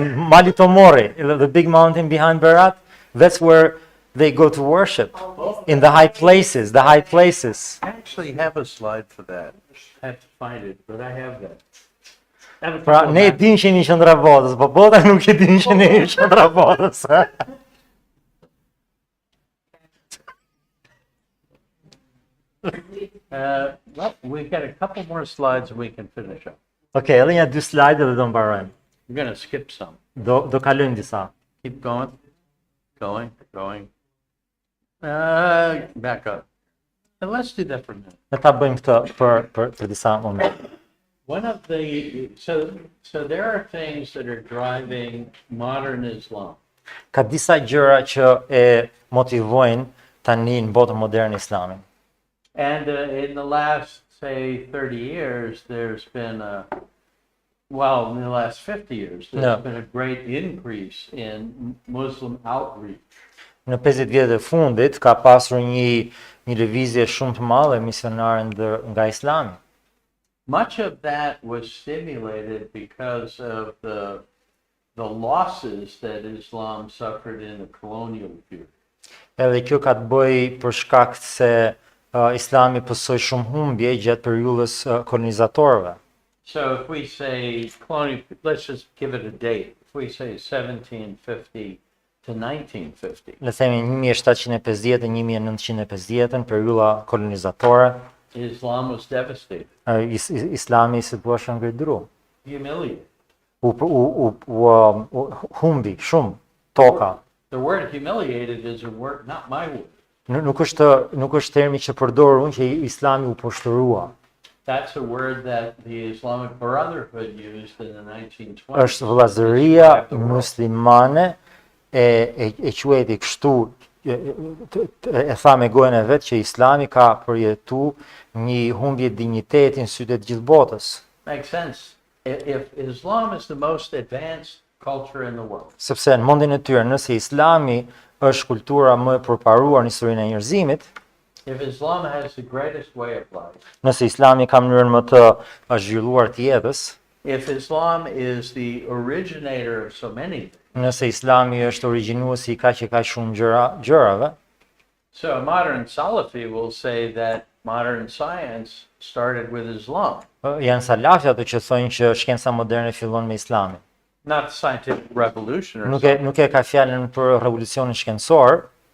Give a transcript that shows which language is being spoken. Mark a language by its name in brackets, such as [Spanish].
[English] Mali Tomorre, the big mountain behind Berat, that's where they go to worship. In the high places, I actually have a slide for that. I have to find it, but I have that. I have a [Albanian] Pra, [English] couple of [Albanian] ne e [English] maps. [Albanian] dinë që jemi qendra e botës, po bota nuk e dinë që ne jemi qendra e botës. [English] Well, we've got a couple more slides and we can finish up. [Albanian] Okej, edhe një dy slide dhe do mbarojmë. [English] We're going to skip some. [Albanian] Do kalojmë disa. [English] Keep going. Going. Back up. And let's do that for a minute. [Albanian] Ne ta bëjmë këtë për disa momente. [English] One of the so there are things that are driving modern Islam. [Albanian] Ka disa gjëra që e motivojnë tani në botën moderne islamin. [English] And in the last, say, 30 years, there's been in the last 50 years, there's been a great increase in Muslim outreach. [Albanian] Në 50 vjetë e fundit ka pasur një lëvizje shumë të madhe misionare nga Islami. [English] Much of that was stimulated because of the losses that Islam suffered in the colonial period. [Albanian] Edhe kjo ka të bëjë për shkak se Islami pësoi shumë humbje gjatë periudhës kolonizatorëve. [English] So if we say let's just give it a date. If we say 1750 to 1950, [Albanian] Le themi 1750 e 1950, periudha kolonizatore, [English] Islam was devastated, [Albanian] Islami si thua është ngridru. [English] humiliated. [Albanian] U humbi shumë toka. [English] The word humiliated is a word, not my word. [Albanian] Nuk është termi që përdor unë që Islami u poshtërua. [English] That's a word that the Islamic Brotherhood used in the 1920s. [Albanian] Është vëllazëria muslimane e quajti kështu e tha me gojën e vet që Islami ka përjetu një humbje dinjiteti në sytë të gjithë botës. [English] Makes sense. If Islam is the most advanced culture in the world, [Albanian] Sepse në mendjen e tyre, nëse Islami është kultura më e përparuar në historinë e njerëzimit, [English] if Islam has the greatest way of life, [Albanian] nëse Islami ka mënyrën më të zhvilluar të jetës, [English] if Islam is the originator of so many things, [Albanian] nëse Islami është origjinuesi i kaq shumë gjërave, [English] so a modern Salafi will say that modern science started with Islam, [Albanian] janë salafi ato që thonë që shkenca moderne fillon me Islamin. [English] not the scientific revolution or [Albanian] Nuk e ka fjalën për revolucionin shkencor,